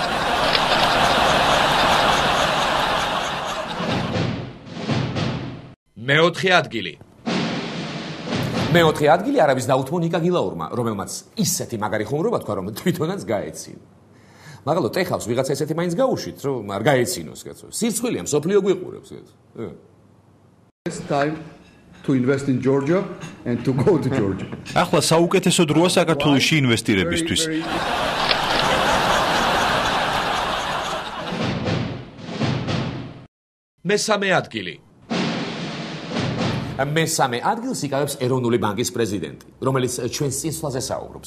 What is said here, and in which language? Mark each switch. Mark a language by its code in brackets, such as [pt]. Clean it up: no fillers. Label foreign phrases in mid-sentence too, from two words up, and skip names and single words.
[ka] მეოთხე ადგილი. მეოთხე ადგილი არავის დაუთმო ნიკა გილაურმა, რომელმაც ისეთი მაგარი ხუმრობა თქვა, რომ თვითონაც გაეცინა. მაგალო ტეხავს ვიღაცა ესეთი მაინც გაუშვით, რომ არ გაეცინოს, კაცო. სირცხვილია, მსოფლიო გვიყურებს, კაცო. [en] It's time to invest in Georgia and to go to Georgia. [ka] ახლა საუკეთესო დროა საქართველოში ინვესტირებისთვის. მესამე ადგილი. მესამე ადგილს იკავებს ეროვნული ბანკის პრეზიდენტი, რომელიც ჩვენს წინსვლაზე საუბრობს.